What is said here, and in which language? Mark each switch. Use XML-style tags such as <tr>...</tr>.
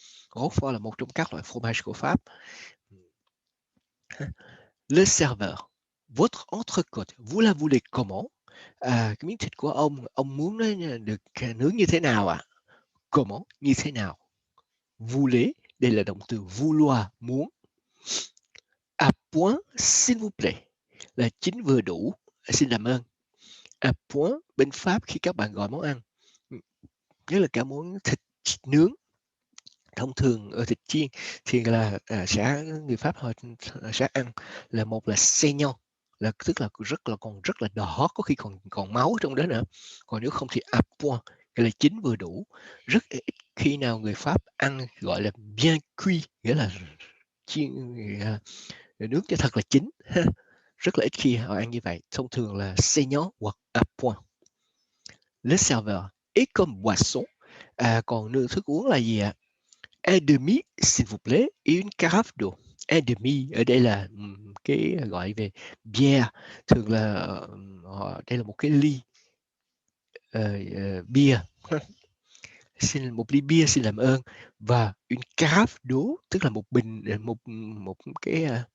<vi>Roquefort là một trong các loại fromage của Pháp.</vi> <fr>Le serveur, votre entrecôte, vous la voulez comment?</fr> <vi>Cái miếng thịt của ông muốn nó được nướng như thế nào ạ? Comment, như thế nào? Voulez, đây là động từ vouloir, muốn.</vi> <fr>À point, s'il vous plaît,</fr> <vi>là chín vừa đủ, xin làm ơn. À point, bên Pháp khi các bạn gọi món ăn, nhất là cả món thịt nướng, thông thường ở thịt chiên thì là người Pháp họ sẽ ăn là một là saignant, là tức là rất là đỏ, có khi còn máu trong đó nữa. Còn nếu không thì à point, nghĩa là chín vừa đủ. Rất ít khi nào người Pháp ăn gọi là bien cuit, nghĩa là chiên nướng cho thật là chín. Rất là ít khi họ ăn như vậy. Thông thường là saignant hoặc à point.</vi> <fr>Le serveur, et comme boisson,</fr> <vi>còn thức uống là gì ạ?</vi> <fr>Un demi, s'il vous plaît, et une carafe d'eau.</fr> <vi>Un demi, ở đây là cái gọi về bière, thường là đây là một cái ly bia. Xin một ly bia, xin làm ơn. Và une carafe d'eau, tức là một bình, một cái</vi>